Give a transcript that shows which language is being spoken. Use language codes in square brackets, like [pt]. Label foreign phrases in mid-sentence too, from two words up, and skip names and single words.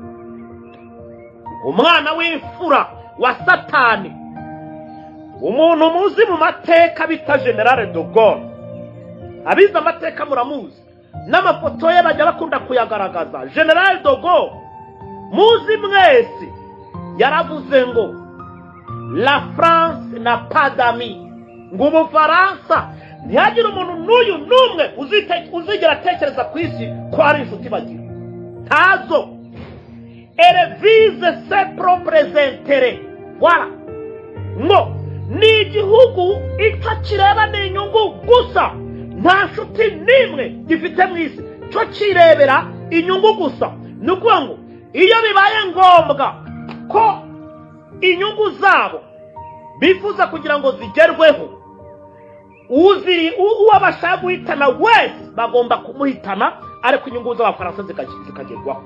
[rw] Umwana w'imfura wa Satani, umuntu muzi mu mateka bita General de Gaulle. Abiza amateka muramuzi, n'amafoto ye bajya bakunda kuyagaragaza. General de Gaulle muzi mwese yaravuze ngo [fr] la France n'a pas d'amis, [rw] ngo Ubufaransa ntihagire umuntu n'uyu n'umwe uzigera atekereza ku isi ko ari inshuti bagira. Ntazo. [fr] Elle vise ses propres intérêts. Voilà. [rw] Ngo ni igihugu icyo kireba ni inyungu gusa, nta nshuti n'imwe gifite mu isi, cyo kirebera inyungu gusa. Ni ukuvuga ngo iyo bibaye ngombwa ko inyungu zabo bifuza kugira ngo zigerweho, uwo bashaka guhitana wese bagomba kumuhitana, ariko inyungu z'Abafaransa zikagerwaho.